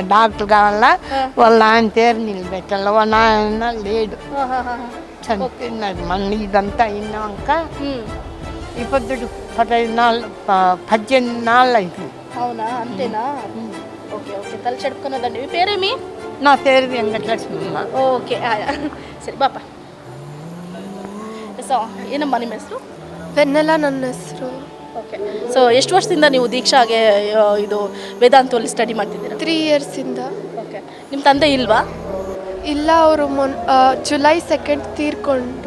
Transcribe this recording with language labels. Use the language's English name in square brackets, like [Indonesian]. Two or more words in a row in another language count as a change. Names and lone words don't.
[Telugu] డాక్టర్ కావాలా, వాళ్ళ ఆయన పేరు నిలబెట్టాల. వాళ్ళ ఆయన లేడు, చనిపోయినాడు. మళ్ళీ ఇదంతా అయినాక ఇప్పుడు 18 నాళ్ళు అయిపోయింది. అవునా, అంతేనా? ఓకే ఓకే, తల చెడుకున్నదండి. మీ పేరేమి? నా పేరు వెంకటలక్ష్మమ్మ. [Kannada] ಓಕೆ, ಸರಿ ಬಾಪ. ಸೊ ಏನಮ್ಮ ನಿಮ್ಮ ಹೆಸರು? ವೆನ್ನೆಲ್ಲ ನನ್ನ ಹೆಸರು. ಓಕೆ, ಸೊ ಎಷ್ಟು ವರ್ಷದಿಂದ ನೀವು ದೀಕ್ಷಾಗೆ ಇದು ವೇದಾಂತಲ್ಲಿ ಸ್ಟಡಿ ಮಾಡ್ತಿದ್ದೀರಾ? [English] 3 yearsಿಂದ. [Kannada] ಓಕೆ, ನಿಮ್ಮ ತಂದೆ ಇಲ್ವಾ? ಇಲ್ಲ, ಅವರು ಜುಲೈ 2 ತೀರ್ಕೊಂಡ್ರು.